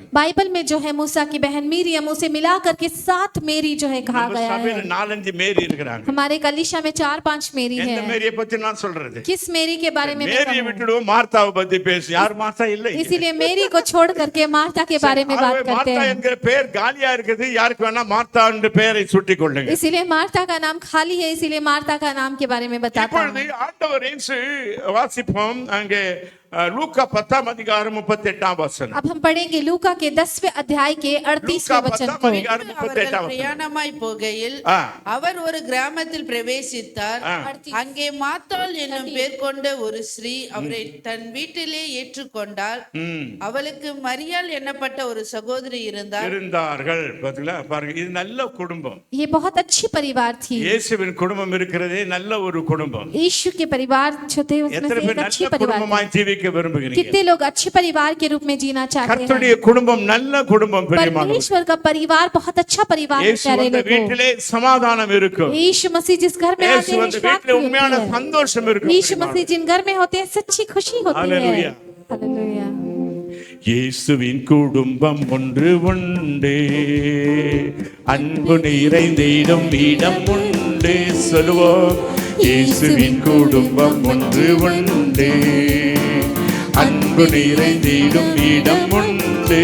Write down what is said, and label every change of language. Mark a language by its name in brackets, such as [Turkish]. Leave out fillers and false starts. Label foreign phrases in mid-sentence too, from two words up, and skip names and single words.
[Hindi] बाइबल में जो है मूसा की बहन मिरियम उसे मिला करके 7 मेरी जो है कहा [Tamil] நம்ம [Hindi] गया [Tamil] சபையில [Hindi] है। [Tamil] 4-5 மேரி இருக்கிறாங்க. [Hindi] हमारे कलीसिया में 4-5 मेरी [Tamil] எந்த [Hindi] है। [Tamil] மேரியை பத்தி நான் சொல்றது? [Hindi] किस मेरी के बारे में मैं [Tamil] மேரியை [Hindi] कहूँ? [Tamil] விட்டுடுவோம், மார்த்தாவை பத்தி பேசு. யார் மார்த்தா இல்லை. [Hindi] इसीलिए मेरी को छोड़ करके मार्था के बारे में बात करते [Tamil] மார்த்தா [Hindi] हैं। [Tamil] என்கிற பெயர் காலியா இருக்குது. யாருக்கு வேணா மார்த்தா என்ற பெயரை சுட்டிக் கொள்ளுங்க. [Hindi] इसीलिए मार्था का नाम खाली है, इसीलिए मार्था का नाम के बारे में बताता [Tamil] இப்பொழுது [Hindi] हूँ। [Tamil] ஆண்டவர் இயேசு வாசிப்போம் அங்கே லூக்கா 10ஆம் அதிகாரம் 38ஆம் வசனம். [Hindi] अब हम पढ़ेंगे लूका के 10वें अध्याय के 38वें वचन [Tamil] லூக்கா [Hindi] को। [Tamil] 10ஆம் அதிகாரம் 38ஆம் வசனம். பிரயாணமாய் போகையில் ஆ. அவர் ஒரு கிராமத்தில் பிரவேசித்தார். ஆ. அங்கே மாத்தாள் என்னும் பேர் கொண்ட ஒரு ஸ்ரீ அவரை தன் வீட்டிலே ஏற்றுக்கொண்டாள். அவளுக்கு மரியாள் என்னப்பட்ட ஒரு சகோதரி இருந்தார்கள். பாத்தீங்களா? பாருங்க, இது நல்ல குடும்பம். [Hindi] ये बहुत अच्छी परिवार थी। [Tamil] இயேசுவின் குடும்பம் இருக்கிறதே நல்ல ஒரு குடும்பம். [Hindi] यीशु के परिवार जो थे उसमें [Tamil] எத்தனை [Hindi] से [Tamil] பேர் [Hindi] एक अच्छी [Tamil] நல்ல [Hindi] परिवार [Tamil] குடும்பமாய் [Hindi] थी। [Tamil] ஜீவிக்க விரும்புகிறீங்க? [Hindi] कितने लोग अच्छे परिवार के रूप में जीना चाहते [Tamil] கர்த்தருடைய [Hindi] हैं? [Tamil] குடும்பம் நல்ல குடும்பம் பெரியமான. [Hindi] परमेश्वर का परिवार बहुत अच्छा परिवार है [Tamil] இயேசு [Hindi] प्यारे [Tamil] அந்த [Hindi] लोगों। [Tamil] வீட்டிலே சமாதானம் இருக்கும். [Hindi] यीशु मसीह जिस घर में [Tamil] இயேசு [Hindi] आते हैं [Tamil] அந்த [Hindi] शांति [Tamil] வீட்டிலே உண்மையான [Hindi] होती है। [Tamil] சந்தோஷம் இருக்கும். [Hindi] यीशु मसीह जिन घर में होते हैं सच्ची खुशी होती है। हालेलुया। हालेलुया। [Tamil] இயேசுவின் குடும்பம் ஒன்று உண்டு, அன்பு நிறைந்திடும் இடம் உண்டு. சொல்லுவோம், இயேசுவின் குடும்பம் ஒன்று உண்டு, அன்பு நிறைந்திடும் இடம் உண்டு.